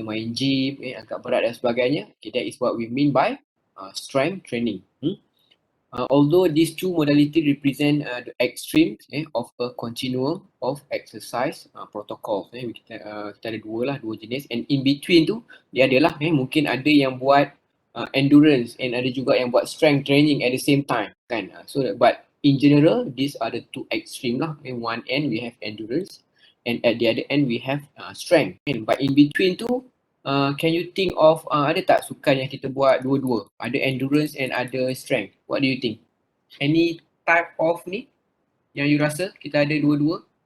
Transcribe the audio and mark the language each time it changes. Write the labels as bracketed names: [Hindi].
[Malay] main gym, angkat berat dan sebagainya. [English] Okay, that is what we mean by strength training. Although these two modalities represent the extremes of a continuum of exercise protocols. [Malay] Kita ada dua jenis, [English] and in between [Malay] tu dia adalah mungkin ada yang buat endurance and ada juga yang buat strength training [English] at the same time [Malay] kan. [English] But in general these are the two extreme lah. One end we have endurance and at the other end we have strength. But in between [Malay] tu [English] can you think of [Malay] ada tak sukan yang kita buat dua-dua? [English] Ada endurance and ada strength. What do you think? Any type of [Malay] ni yang you rasa kita ada dua-dua?